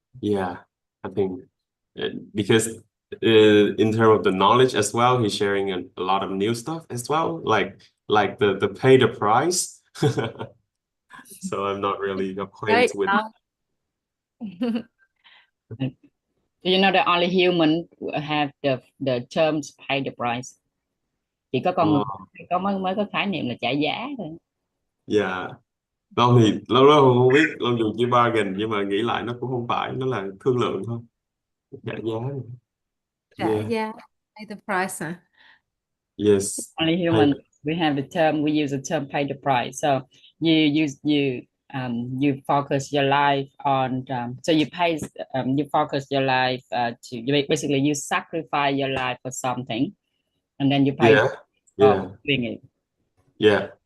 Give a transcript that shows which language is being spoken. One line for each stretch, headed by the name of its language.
English: Yeah, I think because in terms of the knowledge as well, he's sharing a lot of new stuff as well, like the pay the price. So I'm not really acquainted with. Do you know that only human have the terms pay the price?
Vietnamese: Chỉ có con người mới có khái niệm là trả giá thôi.
English: Yeah.
Vietnamese: Long thì lâu lâu không biết, Long dùng chữ bargain nhưng mà nghĩ lại nó cũng không phải, nó là thương lượng thôi, trả giá. Trả giá,
English: pay the price. Yes. Only human we have the term, we use the term pay the price. So you focus your life on so you pay you focus your life to basically you sacrifice your life for something and then you pay for doing it.